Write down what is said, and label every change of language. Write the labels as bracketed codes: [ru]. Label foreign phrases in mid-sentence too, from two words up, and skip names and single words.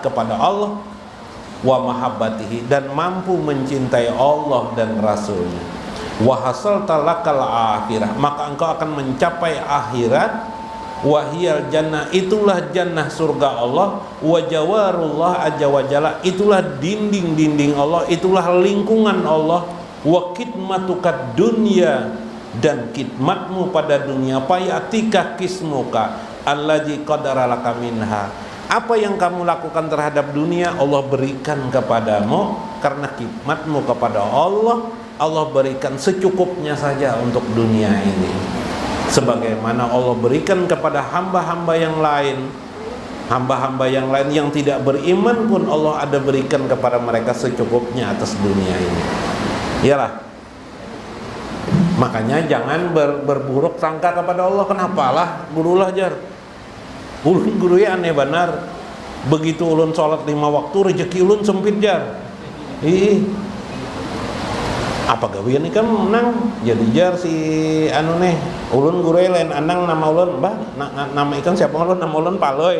[id] kepada Allah, [ar] ومحبته, [id] dan mampu mencintai Allah dan Rasulnya, [ar] وحصلت لك الآخرة, [id] maka engkau akan mencapai akhirat, [ar] وهي الجنة, [id] itulah jannah surga Allah, [ar] وجوار الله عز وجل, [id] itulah dinding-dinding Allah, itulah lingkungan Allah, [ar] وخدمتك الدنيا, [id] dan khidmatmu pada dunia, [ar] يأتيك قسمك الذي قدر لك منها, [id] apa yang kamu lakukan terhadap dunia Allah berikan kepadamu karena khidmatmu kepada Allah. Allah berikan secukupnya saja untuk dunia ini, sebagaimana Allah berikan kepada hamba-hamba yang lain. Hamba-hamba yang lain yang tidak beriman pun Allah ada berikan kepada mereka secukupnya atas dunia ini. Iyalah, makanya jangan berburuk sangka kepada Allah. [bjn] Kenapalah gurulah jar, ulun guru ya aneh benar. Begitu ulun sholat 5 waktu rezeki ulun sempit jar. Apa gawian ikan menang jadi jar si anu nih ulun guru lain anang nama ulun bah nama ikan siapa ulun nama ulun Paloy.